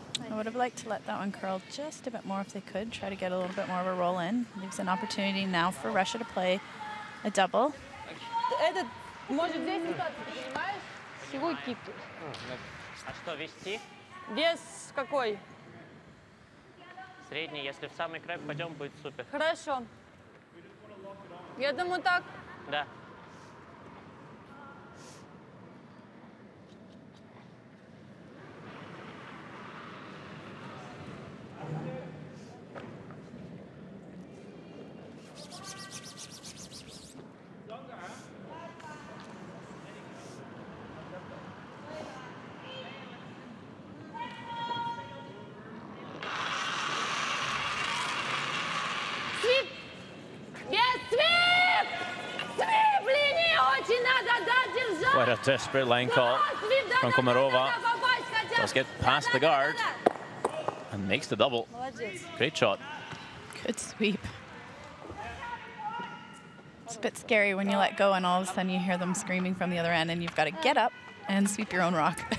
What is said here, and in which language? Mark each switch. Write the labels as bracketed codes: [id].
[en] I would have liked to let that one curl just a bit more if they could, try to get a little bit more of a roll in. Leaves an opportunity now for Russia to play a double. [ru] Этот может здесь остаться, ты понимаешь? Всего кип. А что, вести? Вес какой? Средний, если в самый край пойдем, будет супер. Хорошо. Я думаю так. Да. Свип! Без свип! Свип линии очень надо, да, держать! [en] Quite a desperate line call from Komarova. Does get past the guard and makes the double. [ru] Молодец. [en] Great shot. Good sweep. It's a bit scary when you let go and all of a sudden you hear them screaming from the other end and you've got to get up and sweep your own rock.